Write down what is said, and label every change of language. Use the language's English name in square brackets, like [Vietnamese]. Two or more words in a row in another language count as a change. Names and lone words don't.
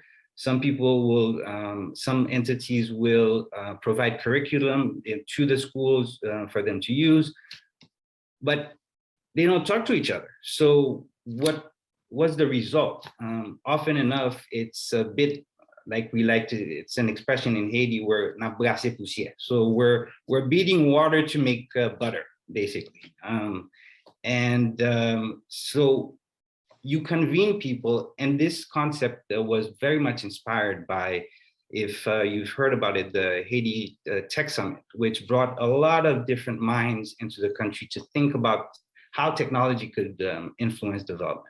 [English] Some entities will provide curriculum to the schools for them to use, but they don't talk to each other. So what's the result? Often enough, it's a bit like it's an expression in Haiti where [Haitian Creole] na brasser poussière. [English] So we're beating water to make butter, basically. So you convene people, and this concept was very much inspired by, if you've heard about it, the Haiti Tech Summit, which brought a lot of different minds into the country to think about how technology could influence development.